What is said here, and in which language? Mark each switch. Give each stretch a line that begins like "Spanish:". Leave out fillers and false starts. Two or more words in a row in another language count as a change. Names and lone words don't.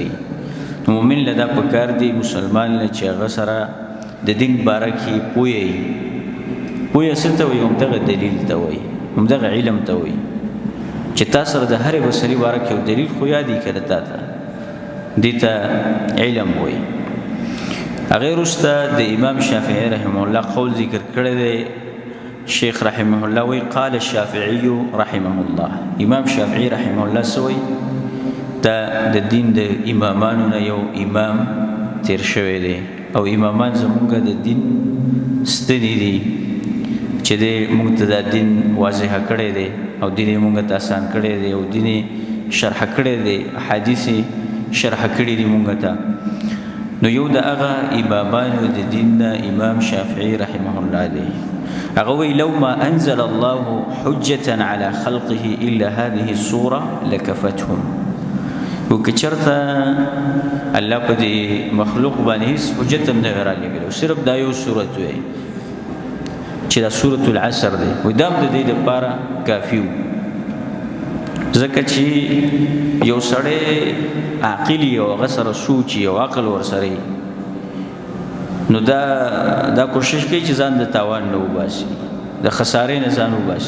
Pashto: مومن لدا پکار دی مسلمان نه چې هغه سره د دین باره کې پوهی څه ته وایي همدغه دلیل ته وایي همدغه علم ته وایي چې تا سره د هرې مسلې باره کې یو دلیل خو یادي کړه تا ته دې ته علم وایي. هغې وروسته د امام شافعي رحمه الله قول ذکر کړی دی.
Arabic: شیخ رحمه الله وی قال الشافعي رحمه الله،
Pashto: امام شافعي رحمه الله سوی دا د دین د امامانو نه یو امام تیر شوی دی او امامان زمونږ د دین ستنې دي چې د موږ ته دا دین واضح کړی دی او دین موږ ته آسان کړی دی او دین شرح کړی دی، احادیث شرح کړی دی موږ ته. نو یو د هغه امامانو د دین نه امام شافعي رحمه الله دی.
Arabic: هغه لو ما انزل الله حجة على خلقه الا هذه السوره لكفتهم.
Pashto: وکچرته الله په دې مخلوق باندې حجت هم نه راغلی صرف دا یو سورت وي چې دا سورۃ العصر دی و دام د دې لپاره کافی و، ځکه چې یو سړی عاقل او هغه سره سوچ او عقل ورسره نو دا کوشش کوي چې ځان د تاوان نه وباسي، د خسارې نه ځان وباسي.